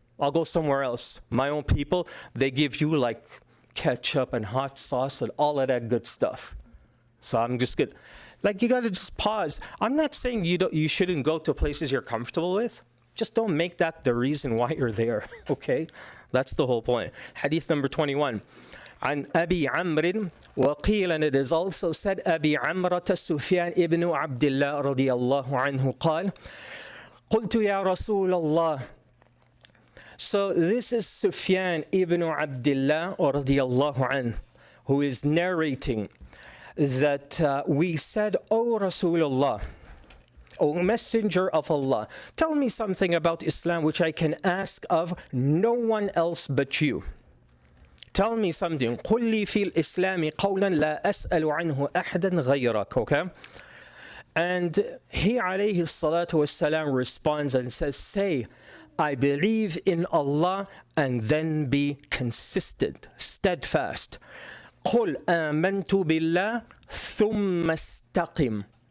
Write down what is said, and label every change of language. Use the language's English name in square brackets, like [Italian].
[English] I'll go somewhere else. My own people, they give you like ketchup and hot sauce and all of that good stuff. So I'm just good. Like, you got to just pause. I'm not saying you shouldn't go to places you're comfortable with. Just don't make that the reason why you're there, okay? That's the whole point. Hadith number 21. [Arabic] عن أبي عمرو وقيل, [English] and it is also said, [Arabic] أبي عمرة سفيان ابن عبد الله رضي الله عنه قال قلت يا رسول الله. [English] So this is Sufyan ibn Abdullah radiallahu anhu, who is narrating that we said, O Rasulullah, O Messenger of Allah, tell me something about Islam which I can ask of no one else but you. Tell me something. [Arabic] قل لي في الإسلام قولا لا أسأل عنه أحدا غيرك. [English] Okay? And he alayhi salatu wassalam responds and says, say, I believe in Allah, and then be consistent, steadfast. [Arabic] قل آمنت بالله ثم استقم.